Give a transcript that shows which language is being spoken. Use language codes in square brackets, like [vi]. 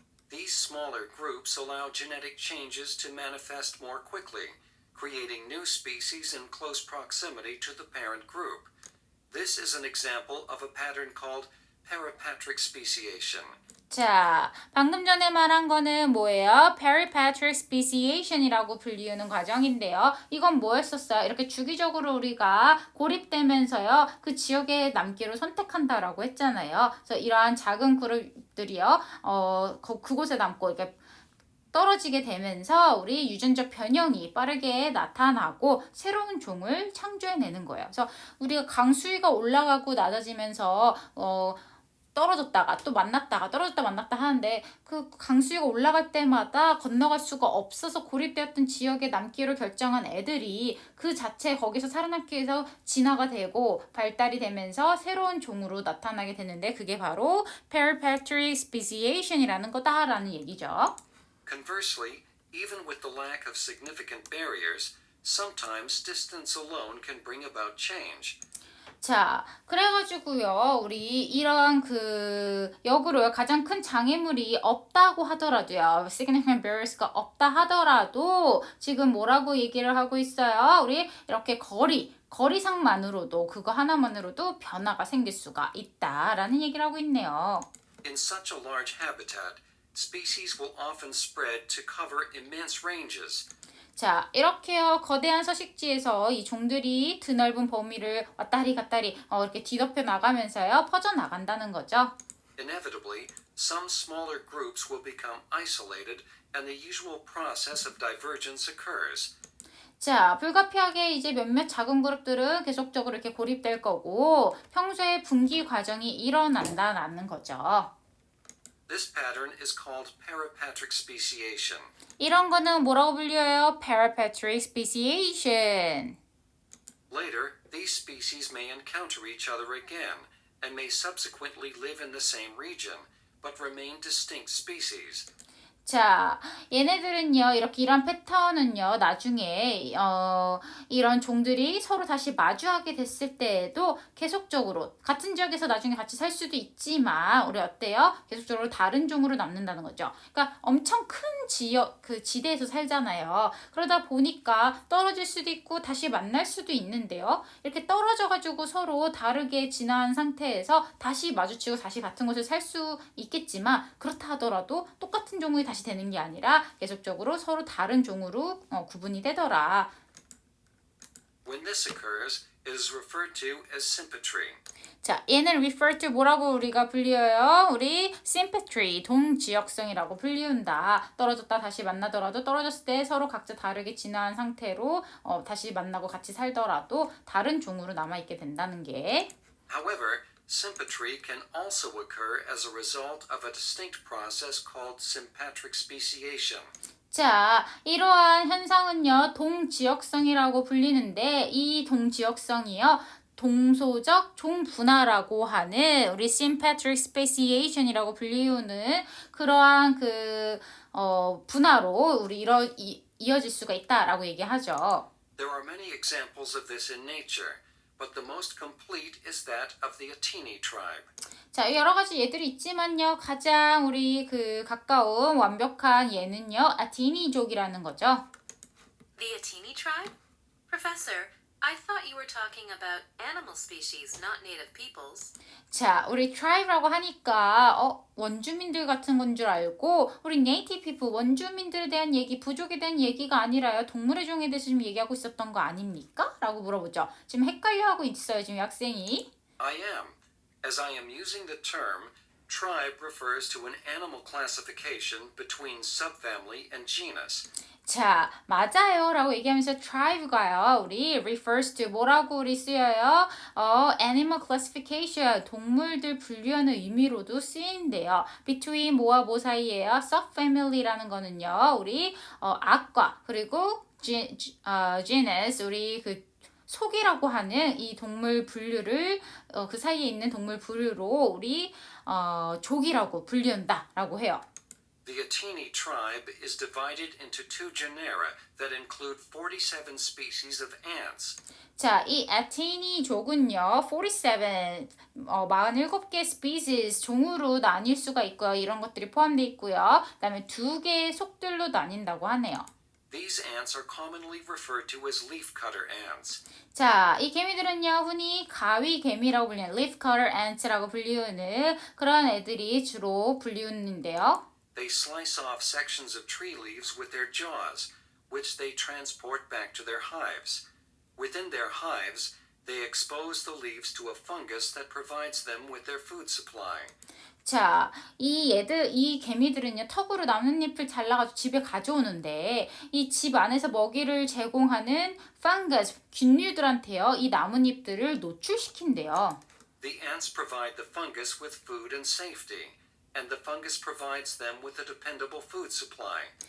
[en] These smaller groups allow genetic changes to manifest more quickly, creating new species in close proximity to the parent group. This is an example of a pattern called parapatric speciation. [ko] 자, 방금 전에 말한 거는 뭐예요? [en] Parapatric speciation [ko] 이라고 불리우는 과정인데요. 이건 뭐였었어요? 이렇게 주기적으로 우리가 고립되면서요. 그 지역에 남기를 선택한다라고 했잖아요. 그래서 이러한 작은 그룹들이요. 그곳에 남고 이렇게 떨어지게 되면서 우리 유전적 변형이 빠르게 나타나고 새로운 종을 창조해내는 거예요. 그래서 우리가 강수위가 올라가고 낮아지면서 떨어졌다가 또 만났다가 떨어졌다 만났다 하는데 그 강수위가 올라갈 때마다 건너갈 수가 없어서 고립되었던 지역에 남기로 결정한 애들이 그 자체 거기서 살아남기 위해서 진화가 되고 발달이 되면서 새로운 종으로 나타나게 되는데 그게 바로 [en] Parapatric speciation [ko] 이라는 거다라는 얘기죠. [en] Conversely, even with the lack of significant barriers, sometimes distance alone can bring about change. [ko] 자, 그래가지고요, 우리 이런 역으로요, 가장 큰 장애물이 없다고 하더라도요, [en] significant barriers [ko] 가 없다 하더라도, 지금 뭐라고 얘기를 하고 있어요? 우리 이렇게 거리상만으로도, 그거 하나만으로도 변화가 생길 수가 있다라는 얘기를 하고 있네요. [en] In such a large habitat, species will often spread to cover immense ranges. [ko] 자, 이렇게요, 거대한 서식지에서 이 종들이 드넓은 범위를 왔다리 갔다리 이렇게 뒤덮여 나가면서요, 퍼져 나간다는 거죠. [en] Inevitably, some smaller groups will become isolated and the usual process of divergence occurs. [ko] 자, 불가피하게 이제 몇몇 작은 그룹들은 계속적으로 이렇게 고립될 거고, 평소에 분기 과정이 일어난다는 거죠. [en] This pattern is called parapatric speciation. [ko] 이런 거는 뭐라고 불려요? [en] Parapatric speciation. Later, these species may encounter each other again and may subsequently live in the same region, but remain distinct species. [ko] 자, 얘네들은요, 이런 패턴은요, 나중에, 이런 종들이 서로 다시 마주하게 됐을 때에도 계속적으로, 같은 지역에서 나중에 같이 살 수도 있지만, 우리 어때요? 계속적으로 다른 종으로 남는다는 거죠. 그러니까 엄청 큰 지대에서 살잖아요. 그러다 보니까 떨어질 수도 있고, 다시 만날 수도 있는데요. 이렇게 떨어져가지고 서로 다르게 진화한 상태에서 다시 마주치고 다시 같은 곳에 살 수 있겠지만, 그렇다 하더라도 똑같은 종이 다시 되는 게 아니라 계속적으로 서로 다른 종으로 구분이 되더라. [en] When this occurs, it is referred to as sympatry. [ko] 자, 얘는 [en] refer to [ko] 뭐라고 우리가 불리어요? 우리 sympatry, 동지역성이라고 불리운다. 떨어졌다 다시 만나더라도 떨어졌을 때 서로 각자 다르게 진화한 상태로 다시 만나고 같이 살더라도 다른 종으로 남아있게 된다는 게. [en] However, sympatry can also occur as a result of a distinct process called sympatric speciation. [ko] 자, 이러한 현상은요, 동지역성이라고 불리는데, 이 동지역성이요, 동소적 종분화라고 하는 우리 [en] sympatric speciation [ko] 이라고 불리우는 그러한 분화로 우리 이어질 수가 있다라고 얘기하죠. [en] There are many examples of this in nature, but the most complete is that of the Atini tribe. [ko] 자, 여러 가지 예들이 있지만요, 가장 우리 가까운 완벽한 예는요, 아티니족이라는 거죠. [en] The Atini tribe? Professor, I thought you were talking about animal species, not native peoples. [ko] 자, 우리 tribe라고 하니까 원주민들 같은 건 줄 알고 우리 [en] native people, [ko] 원주민들에 대한 얘기, 부족에 대한 얘기가 아니라요. 동물의 종에 대해서 지금 얘기하고 있었던 거 아닙니까? 라고 물어보죠. 지금 헷갈려하고 있어요, 지금 학생이. [en] I am. As I am using the term, tribe refers to an animal classification between subfamily and genus. [ko] 자, 맞아요 라고 얘기하면서 tribe가요, 우리 [en] refers to [ko] 뭐라고 우리 쓰여요? [en] animal classification, [ko] 동물들 분류하는 의미로도 쓰이는데요. [en] between [ko] 뭐와 뭐 사이에요? subfamily라는 거는요, 우리 악과 그리고 genus, 우리 속이라고 하는 이 동물 분류를 그 사이에 있는 동물 분류로 우리 족이라고 불리운다라고 해요. [en] The Atini tribe is divided into two genera that include 47 species of ants. [ko] 자, 이 아티니족은요, 47, 47개 species, 종으로 나뉠 수가 있고요. 이런 것들이 포함되어 있고요. 그 다음에 2개의 속들로 나뉜다고 하네요. [en] These ants are commonly referred to as leafcutter ants. [ko] 자, 이 개미들은요, 흔히 가위 개미라고 불리는 [en] leafcutter ants [ko] 라고 불리우는 그런 애들이 주로 불리우는데요. [en] They slice off sections of tree leaves with their jaws, which they transport back to their hives. Within their hives, they expose the leaves to a fungus that provides them with their food supply. [ko] 자, 이 개미들은요, 턱으로 나뭇잎을 잘라가지고 집에 가져오는데, 이 집 안에서 먹이를 제공하는 펑거스, 균류들한테요, 이 나뭇잎들을 노출시킨대요. [en] The ants provide the fungus with food and safety, and the fungus provides them with a dependable food supply.